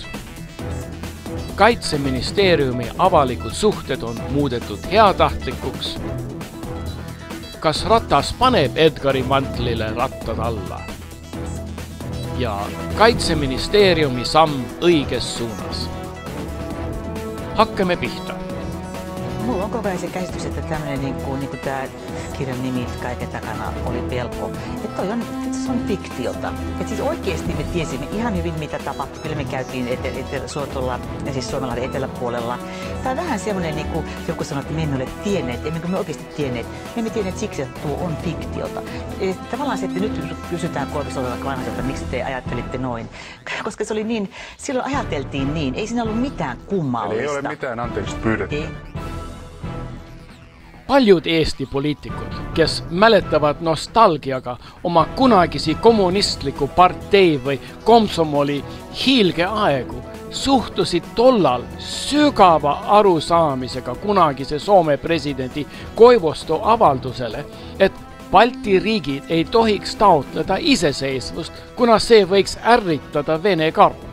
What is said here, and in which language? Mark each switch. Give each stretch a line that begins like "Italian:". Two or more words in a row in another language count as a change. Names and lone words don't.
Estonian: Kaitseministeeriumi avalikud suhted on muudetud heatahtlikuks. Kas Ratas paneb Edgari mantlile rattad alla? Ja Kaitseministeeriumi samm õiges suunas. Hakkame pihta.
Finnish: Mulla on koko ajan se käsitys, että tämmöinen niin kuin tämä kirjan nimi kaiken takana oli pelko. Että se on fiktiota. Että siis oikeasti me tiesimme ihan hyvin, mitä tapahtui. Kyllä me käytiin Etelä-Suotolla ja siis Suomenlahden eteläpuolella. Tämä on vähän semmoinen, niin kuin joku sanoi, että me emme ole tienneet, emme me oikeasti tienneet. Me emme tienneet siksi, että tuo on fiktiota. Tavallaan se, että nyt kysytään Koivistolalta Vanhaselta, miksi te ajattelitte noin. Koska se oli niin, silloin ajateltiin niin. Ei siinä ollut mitään kummallista. Eli ei ole mitään anteeksi pyydetty.
Estonian: Paljud Eesti poliitikut, kes mälettävät nostalgiaga oma kunagisi kommunistliku partei või komsomoli hiilgeaegu, suhtusid tollal sügava arusaamisega kunagise Soome presidendi Koivisto avaldusele, et Balti riigid ei tohiks taotleda iseseisvust, kuna see võiks ärritada Vene karu.